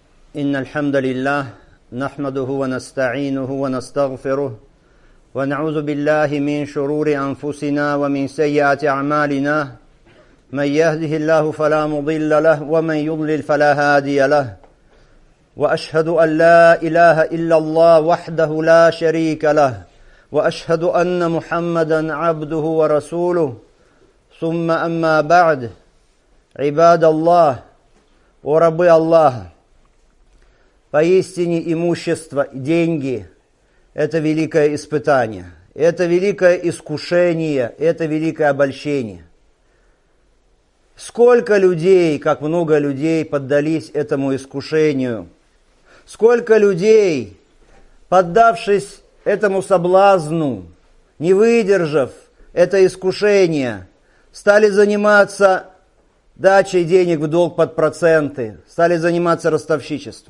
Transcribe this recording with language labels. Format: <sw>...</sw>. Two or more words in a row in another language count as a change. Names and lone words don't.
<ar>إن الحمد لله نحمده ونستعينه ونستغفره ونعوذ بالله من شرور أنفسنا ومن سيئات أعمالنا من يهده الله فلا مضل له ومن يضلل فلا هادي له وأشهد أن لا إله إلا الله وحده لا شريك له وأشهد أن محمدا عبده ورسوله ثم أما بعد عباد الله وربي الله.</ar> <ru>Поистине имущество, деньги – это великое испытание, это великое искушение, это великое обольщение. Сколько людей, как много людей поддались этому искушению, сколько людей, поддавшись этому соблазну, не выдержав это искушение, стали заниматься дачей денег в долг под проценты, стали заниматься ростовщичеством.</ru>